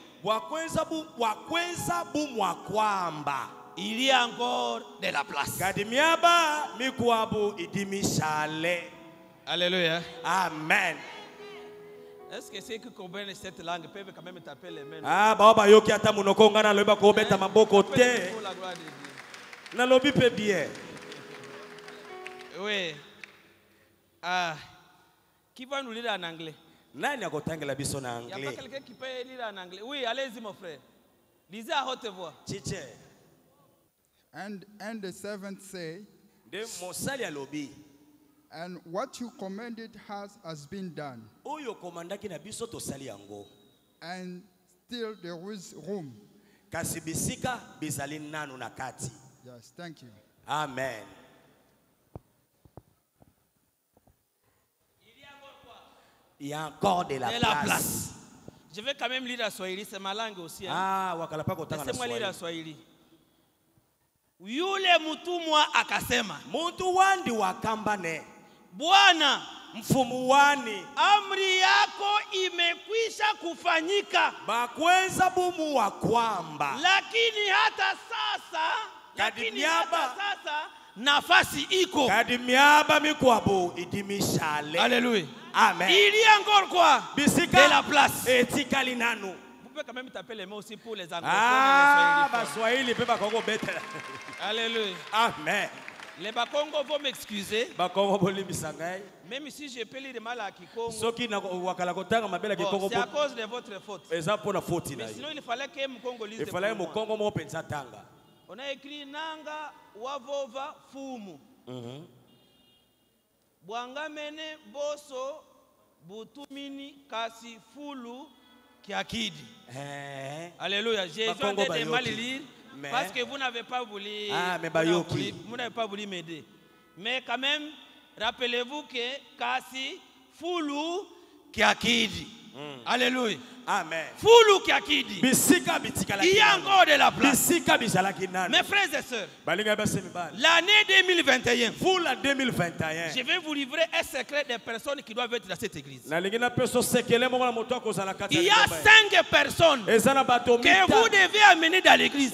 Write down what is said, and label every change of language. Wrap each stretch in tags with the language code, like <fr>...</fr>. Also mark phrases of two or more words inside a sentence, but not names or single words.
<fr>Il y a encore de la place. Alléluia. Amen. Est-ce que ceux qui comprennent cette langue peuvent quand même taper les mains?</fr> <ln>Ah, baba yoki ata munoko ngana loba ko beta maboko te. Na lobi pe bien.</ln> <fr>Oui. Ah, qui va nous lire en anglais?</fr> <ln>Nani akotangela biso na anglais?</ln> <fr>Il n'y a pas quelqu'un qui peut lire en anglais? Oui, allez-y mon frère. Lisez à haute voix.</fr> <en>And the seventh say,</en> <ln>de mosali alobi.</ln> <en>And what you commanded has been done.</en> <ln>Oyo komandaki na biso tosali yango.</ln> <en>And still there is room.</en> <ln>Kasi bisika bizali nanu na kati.</ln> <en>Yes, thank you.</en> <fr>Amen. Il y a encore de la place. Je vais quand même lire la Swahili, c'est ma langue aussi. Hein?</fr> <ln>Ah, wakalapa kotanga na Swahili.</ln> <fr>Laissez-moi lire la Swahili.</fr> <sw>Yule mtumwa akasema,</sw> <lu>mtu wandi wakambane,</lu> <sw>Bwana,</sw> <lu>mfumuwani,</lu> <sw>amri yako imekwisha kufanyika.</sw> <lu>Bakweza bumu wa kwamba.</lu> <sw>Lakini hata sasa nafasi iko.</sw> <lu>Kadimiaba mikwabo idimishale.</lu> <fr>Alléluia. Amen. Il y a encore quoi? Bisika de la place.</fr> <ln>Etikali nanu.</ln> <fr>Vous pouvez quand même taper les mots aussi pour les anglophones. Ah, Baswahili peut pas Congo bête. Alléluia. Amen. Les Bakongo vont m'excuser.</fr> <ln>Bakongo boli bisangai.</ln> <fr>Même si je peux lire mal à Kikongo.</fr> <ln>Soki na wakala kotanga mabela Kikongo.</ln> <fr>C'est à cause de votre faute.</fr> <ln>Eza pona faute na.</ln> <fr>Mais sinon il fallait que Mkongo lise. Il fallait</fr> <ln>Mkongo mo pensa tanga.</ln> <fr>On a écrit Nanga Wavova Fumu.</fr> <kg>Bwangamene boso butumini kasi fulu kiakidi.</kg> <fr>Alléluia. J'ai besoin de mal lire parce que vous n'avez pas voulu. Vous n'avez pas voulu m'aider. Mais quand même, rappelez-vous que</fr> <kg>kasi fulu kiakidi.</kg> <fr>Alléluia. Amen.</fr> <kg>Fulu kiakidi.</kg> <fr>Il y a encore de la place. Mes frères et sœurs, l'année 2021, je vais vous livrer un secret des personnes qui doivent être dans cette église. Il y a 5 personnes que vous devez amener dans l'église.</fr>